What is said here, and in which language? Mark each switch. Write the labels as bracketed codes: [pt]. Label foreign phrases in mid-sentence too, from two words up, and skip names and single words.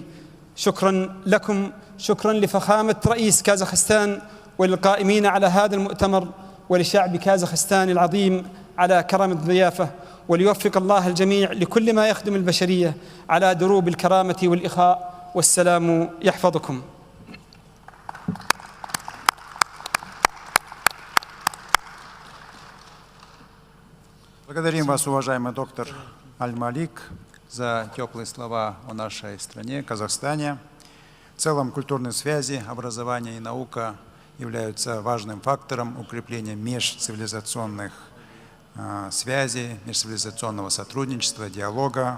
[ar] شكرا لكم، شكرا لفخامة رئيس كازاخستان وللقائمين على هذا المؤتمر ولشعب كازاخستان العظيم على كرم الضيافة، وليوفق الله الجميع لكل ما يخدم البشرية على دروب الكرامة والإخاء، والسلام يحفظكم. [ru] Благодарим вас, уважаемый доктор Аль-Малик, за теплые слова о нашей стране, Казахстане. В целом, культурные связи, образование и наука являются важным фактором укрепления межцивилизационных связей, межцивилизационного сотрудничества, диалога.